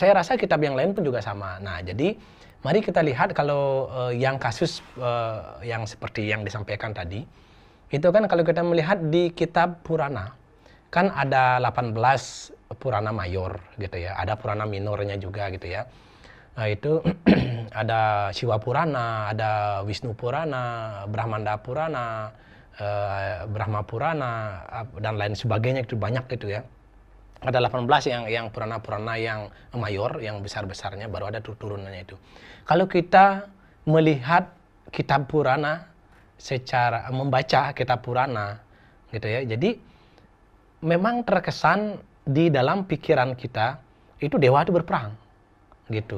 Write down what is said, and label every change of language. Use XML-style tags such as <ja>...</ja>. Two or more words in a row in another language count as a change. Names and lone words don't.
<id>Saya rasa kitab yang lain pun juga sama. Nah, jadi mari kita lihat kalau yang kasus yang seperti yang disampaikan tadi, itu kan kalau kita melihat di kitab Purana, kan ada 18 Purana mayor gitu ya, ada Purana minornya juga gitu ya. Nah, itu ada Siwa Purana, ada Wisnu Purana, Brahmanda Purana, Brahma Purana, dan lain sebagainya, itu banyak gitu ya. Ada 18 yang Purana-Purana yang mayor, yang besar-besarnya, baru ada turunannya itu. Kalau kita melihat kitab Purana, secara membaca kitab Purana gitu ya, jadi memang terkesan di dalam pikiran kita itu dewa itu berperang gitu.</id>